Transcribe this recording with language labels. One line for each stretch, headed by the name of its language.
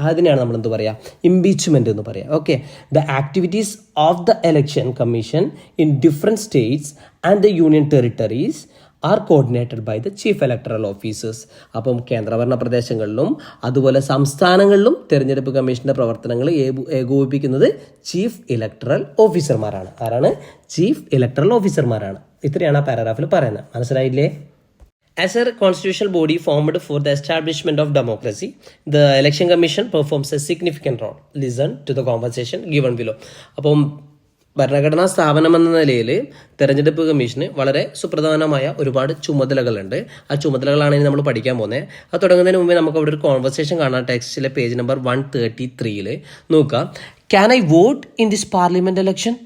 Malayalam: അതിനെയാണ് നമ്മൾ എന്ത് പറയുക? ഇംപീച്ച്മെൻറ്റ് എന്ന് പറയുക.
English: Okay, the activities of the election commission in different states and the union territories are coordinated by the chief electoral officers.
Malayalam: അപ്പം കേന്ദ്രഭരണ പ്രദേശങ്ങളിലും അതുപോലെ സംസ്ഥാനങ്ങളിലും തെരഞ്ഞെടുപ്പ് കമ്മീഷൻ്റെ പ്രവർത്തനങ്ങൾ ഏകോപിപ്പിക്കുന്നത് ചീഫ് ഇലക്ടറൽ ഓഫീസർമാരാണ്. ആരാണ്? Chief electoral ഓഫീസർമാരാണ്. ഇത്രയാണ് ആ പാരഗ്രാഫിൽ പറയുന്നത്. മനസ്സിലായില്ലേ?
English: As a constitutional body formed for the establishment of democracy, the Election Commission performs a significant role. Listen to the conversation given below.
Malayalam: അപ്പം ഭരണഘടനാ സ്ഥാപനം എന്ന നിലയിൽ തെരഞ്ഞെടുപ്പ് കമ്മീഷന് വളരെ സുപ്രധാനമായ ഒരുപാട് ചുമതലകളുണ്ട്. ആ ചുമതലകളാണ് ഇനി നമ്മൾ പഠിക്കാൻ പോകുന്നത്. അത് തുടങ്ങുന്നതിന് മുമ്പേ നമുക്ക് അവിടെ ഒരു കോൺവെർസേഷൻ കാണാം. ടെക്സ്റ്റിലെ പേജ് നമ്പർ 133 നോക്കുക.
English: Can I vote in this parliament election?